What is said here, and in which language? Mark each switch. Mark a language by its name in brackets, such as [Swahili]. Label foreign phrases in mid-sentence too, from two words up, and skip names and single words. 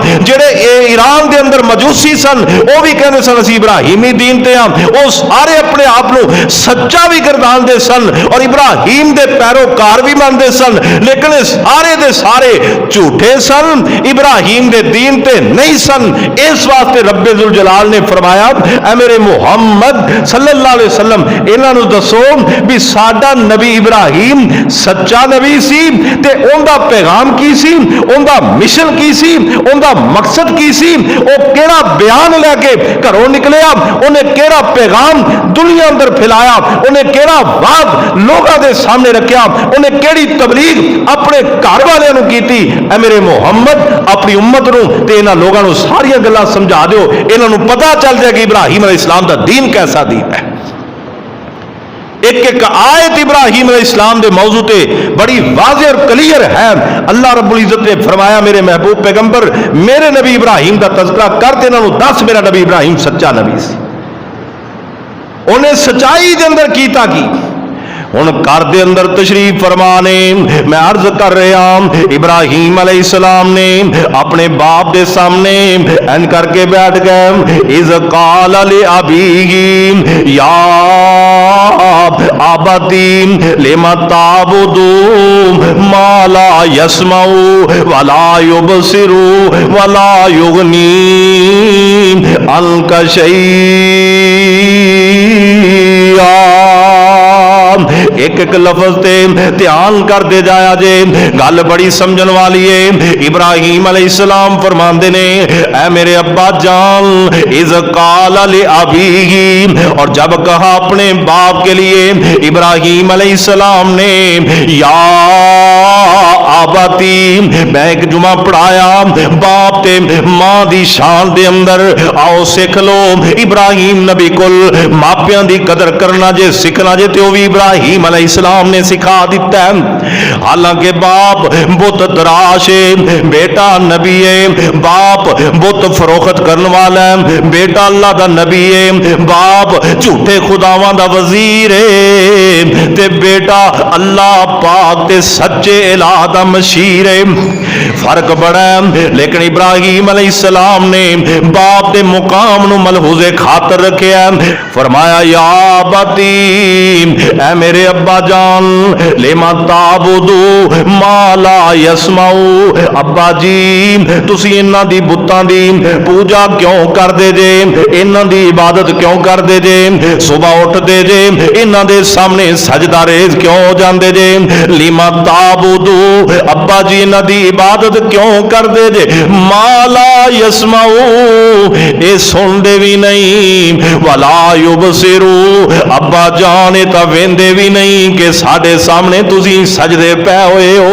[Punjabi] جیہڑے ایران دے اندر مجوسی سن، وہ بھی کہندے سن اسی ابراہیمی دین تے آں. وہ سارے اپنے آپ کو سچا بھی گردان دے سن اور ابراہیم دے پیروکار بھی مانتے سن، لیکن سارے دے سارے جھوٹے سن، ابراہیم دے دین تے نہیں سن. اس واسطے ربِ ذوالجلال نے فرمایا اے میرے محمد [Arabic] صلى الله عليه وسلم [Punjabi] انہاں نوں دسو بھی ساڈا نبی ابراہیم سچا نبی سی تے اونکا پیغام کی سی، اونکا مشن کی سی، اونکا مقصد کی سی، وہ کیہڑا بیان لے کے گھروں نکلیا، انہے کیہڑا پیغام دنیا اندر پھیلایا، انہے کیہڑا واد لوگوں کے سامنے رکھا، انہے کیہڑی تبلیغ اپنے گھر والوں کو کی. اے میرے محمد اپنی امت نوں تے انہاں لوگوں کو ساریاں گلاں سمجھا دیو، انہاں نوں پتہ چل جائے کہ ابراہیم علیہ السلام دا دین کیسا دین ہے. اک اک آیت ابراہیم علیہ السلام دے موضوع تے بڑی واضح اور کلیئر ہے. اللہ رب العزت نے فرمایا میرے محبوب پیغمبر میرے نبی ابراہیم دا تذکرہ کر تے انہاں نوں دس میرا نبی ابراہیم سچا نبی سی. انہے سچائی دے اندر کیتا کی. ہن گھر دے اندر تشریف فرمانے میں عرض کر رہا، ابراہیم علیہ السلام نے اپنے باپ دے سامنے این کر کے بیٹھ گئے. [Arabic] إذ قال لأبيه يا أبت لم تعبد ما لا يسمع ولا يبصر ولا يغني عنك شيئا. [Punjabi] اک اک لفظ تے دھیان کر دے جایا جے، گل بڑی سمجھن والی ہے. ابراہیم علیہ السلام فرماندے نے اے میرے ابا جان [Arabic] إذ قال لأبيه, [Urdu] اور جب کہا اپنے باپ کے لیے ابراہیم علیہ السلام نے [Arabic] يا أبت, [Punjabi] میں اک جمعہ پڑھایا باپ تے ماں دی شان دے اندر. آؤ سکھ لو ابراہیم نبی کل ماپیاں دی قدر کرنا جے سکھنا جے تے بھی ابراہیم علیہ السلام نے سکھا دتا ہے. حالانکہ باپ بت تراش ہے، بیٹا نبی ہے، باپ بت فروخت کرنے والا ہے، بیٹا اللہ دا نبی ہے، باپ جھوٹے خداواں دا وزیر ہے تے بیٹا اللہ پاک تے سچے الٰہ دا مشیر ہے. فرق بڑا ہے. لیکن ابراہیم علیہ السلام نے باپ کے مقام نوں ملحوظِ خاطر رکھیا، فرمایا [Arabic] يا أبت, [Punjabi] اے میرے ابا جان, [Arabic] لم تعبد ما لا يسمع, [Punjabi] ابا جی تسی انہاں دی بتاں دی پوجا کیوں کردے جے، انہاں دی عبادت کیوں کردے جے، صبح اٹھدے جے انہاں دے سامنے سجدہ ریز کیوں ہو جاندے جے, [Arabic] لم تعبد, [Punjabi] ابا جی انہاں دی عبادت کیوں کردے جے, [Arabic] ما لا يسمع, [Punjabi] یہ سندے بھی نہیں, [Arabic] ولا يبصر, [Punjabi] ابا جان یہ تاں ویندے بھی نہیں کہ ساڈے سامنے تسی سجدے پئے ہوئے ہو.